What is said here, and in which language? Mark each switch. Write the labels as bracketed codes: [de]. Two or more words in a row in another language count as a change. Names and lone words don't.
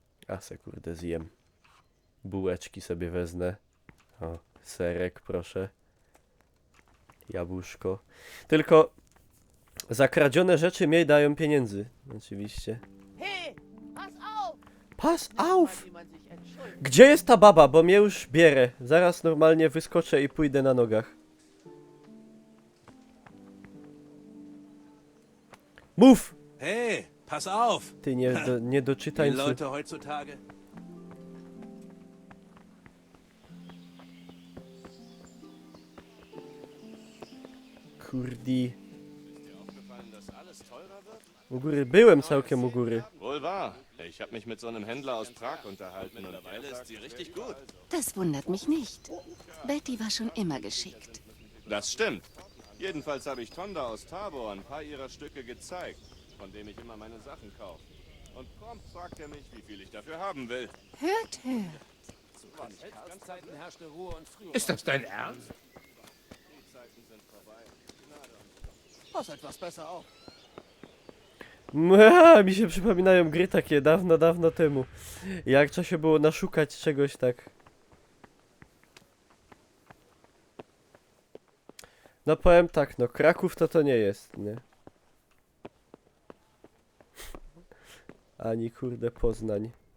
[pl] A se kurde zjem. Bułeczki sobie wezmę. O, serek proszę. Jabłuszko. Tylko za kradzione rzeczy mniej dają pieniędzy. Oczywiście. [de] Hey, pass auf! Pass auf! [pl] Gdzie jest ta baba? Bo mnie już bierę. Zaraz normalnie wyskoczę i pójdę na nogach. Mów! Hey, pass auf! Ty niedoczytańcu. [de] Die Leute heutzutage. [pl] Kurdi. U góry byłem całkiem u góry. [de] Wohl wahr. Ich habe mich mit so einem Händler aus Prag unterhalten und er ist sie richtig gut. Das wundert mich nicht. Betty war schon immer geschickt. Das stimmt. Jedenfalls habe ich Tonda aus Tabor ein paar ihrer Stücke gezeigt, von dem ich immer meine Sachen kaufe. Und prompt fragt er mich, wie viel ich dafür haben will. Hört, hört. Ist das dein Ernst? Pass etwas besser auf. [pl] Mi się przypominają gry takie dawno temu. Jak trzeba się było naszukać czegoś tak. No powiem tak, no Kraków to nie jest, nie? Ani kurde Poznań.